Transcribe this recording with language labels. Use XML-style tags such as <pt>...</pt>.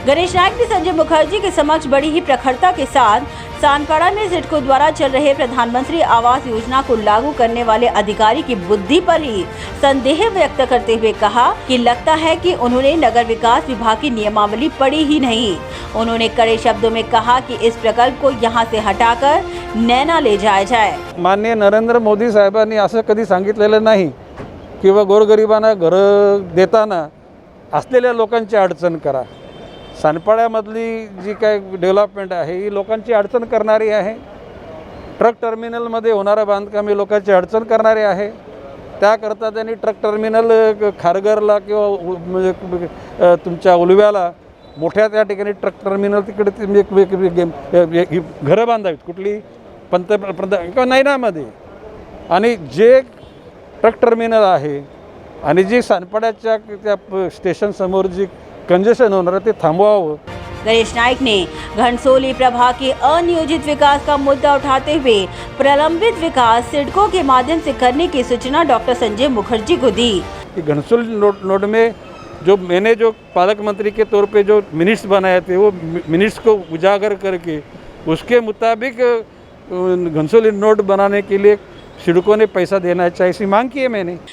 <hi>गणेश नाइक ने संजय मुखर्जी के समक्ष बड़ी ही प्रखरता के साथ सानपाड़ा में सिडको द्वारा चल रहे प्रधानमंत्री आवास योजना को लागू करने वाले अधिकारी की बुद्धि पर ही संदेह व्यक्त करते हुए कहा कि लगता है कि उन्होंने नगर विकास विभाग की नियमावली पढ़ी ही नहीं. उन्होंने कड़े शब्दों में कहा कि इस प्रकल्प को यहाँ से हटाकर नैना ले जाया जाए.</hi> <mr>माननीय नरेंद्र मोदी साहेबांनी असं कधी सांगितलेलं नाही किंवा गोरगरिबांना घरं देताना असलेल्या लोकांची अडचण करा. सानपाड्यामधली जी काय डेव्हलपमेंट आहे ही लोकांची अडचण करणारी आहे. ट्रक टर्मिनलमध्ये होणारं बांधकाम हे लोकांची अडचण करणारे आहे. त्याकरता त्यांनी ट्रक टर्मिनल खारघरला किंवा म्हणजे तुमच्या उलव्याला मोठ्या त्या ठिकाणी ट्रक टर्मिनल तिकडे घरं बांधावीत, कुठली पंतप्रधान किंवा नैनामध्ये. आणि जे ट्रक टर्मिनल आहे आणि जी सानपाड्याच्या त्या स्टेशन समोर जी कंजेशन होणार ते थांबवावं.</mr> <hi>गणेश नाइक ने घनसोली प्रभाग के अनियोजित विकास का मुद्दा उठाते हुए प्रलंबित विकास सिडको के माध्यम से करने की सूचना डॉक्टर संजय मुखर्जी को दी. घनसोली नोड में जो मैंने जो पालक मंत्री के तौर पे जो मिनट्स बनाए थे वो मिनट्स को उजागर करके उसके मुताबिक घनसोली नोड बनाने के लिए सिडको ने पैसा देना चाहिए, ऐसी मांग की है मैंने.</hi>